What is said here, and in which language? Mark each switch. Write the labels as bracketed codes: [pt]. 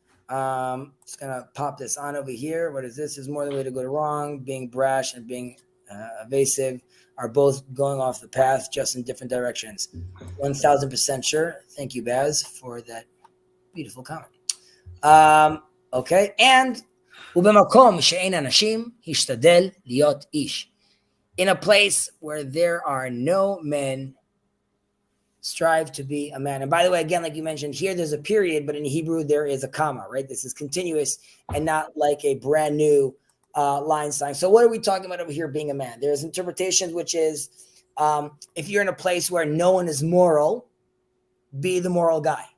[en] Just gonna pop this on over here. What is this? Is more the way to go to wrong. Being brash and being evasive are both going off the path, just in different directions. 1000% sure. Thank you, Baz, for that beautiful comment. Okay, and [he] ובמקום שאין אנשים, השתדל להיות איש. [en] In a place where there are no men, strive to be a man. And by the way, again, like you mentioned here, there's a period, but in Hebrew, there is a comma, right? This is continuous and not like a brand new line sign. So what are we talking about over here being a man? There's interpretations, which is if you're in a place where no one is moral, be the moral guy.